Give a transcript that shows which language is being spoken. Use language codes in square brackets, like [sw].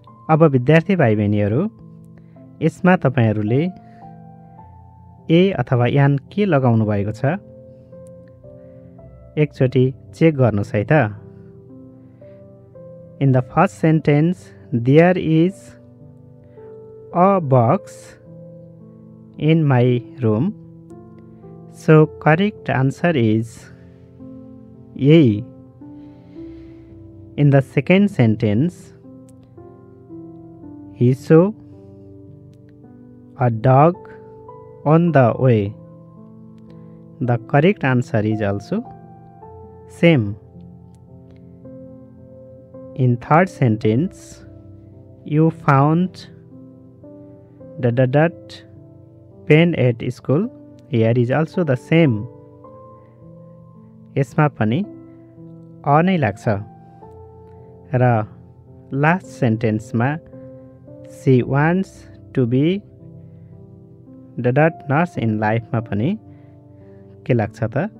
[ne] अब विद्यार्थी भाइ बहिनीहरू, यसमा तपाईहरूले ए अथवा यान के लगाउनु भएको छ एकचोटि चेक गर्नुहोस् है त। [en] In the first sentence, there is a box in my room. So correct answer is A. In the second sentence, he saw a dog on the way. The correct answer is also same. In third sentence, you found ... pen at school. Here is also the same. [ne] यसमा पनि a नै लाग्छ र last सेन्टेन्समा [en] she wants to be ... nurse in life [ne] मा पनि के लाग्छ त?